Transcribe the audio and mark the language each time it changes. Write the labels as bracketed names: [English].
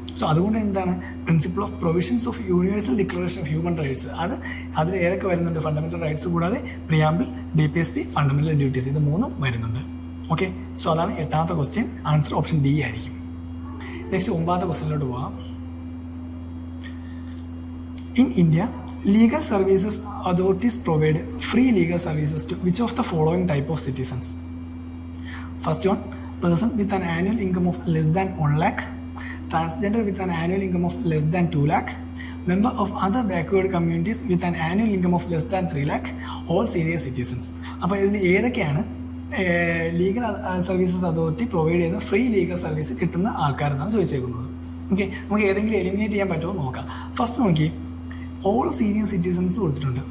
[Malayalam] So അതുകൊണ്ട് എന്താണ് principle of provisions of universal declaration of human rights, അതിൽ ഏതൊക്കെ വരുന്നുണ്ട്, ഫണ്ടമെൻ്റൽ റൈറ്റ്സ് കൂടാതെ പ്രിയാമ്പിൾ, DPSP, ഫണ്ടമെൻ്റൽ ഡ്യൂട്ടീസ്, ഇത് 3 വരുന്നുണ്ട്. ഓക്കെ, സോ അതാണ് 8ാമത്തെ ക്വസ്റ്റ്യൻ. ആൻസർ ഓപ്ഷൻ D ആയിരിക്കും. നെക്സ്റ്റ് 9ാമത്തെ ക്വസ്റ്റ്യനിലോട്ട് പോവാം. [English] In India, legal services authorities provide free legal services to which of the following type of citizens? First one, person with an annual income of less than 1 lakh, transgender with an annual income of less than 2 lakh, member of other backward communities with an annual income of less than 3 lakh, all senior citizens. [Malayalam] അപ്പോൾ ഇതിൽ ഏതൊക്കെയാണ് legal services authority provide ചെയ്യുന്ന free legal service കിട്ടുന്ന ആൾക്കാരെന്നാണ് ചോദിച്ചേക്കുന്നത്. Okay, നമുക്ക് ഏതെങ്കിലും eliminate ചെയ്യാൻ പറ്റുമോ നോക്കാം. ഫസ്റ്റ് നോക്കി, ഓൾ സീനിയർ സിറ്റിസൺസ് കൊടുത്തിട്ടുണ്ട്.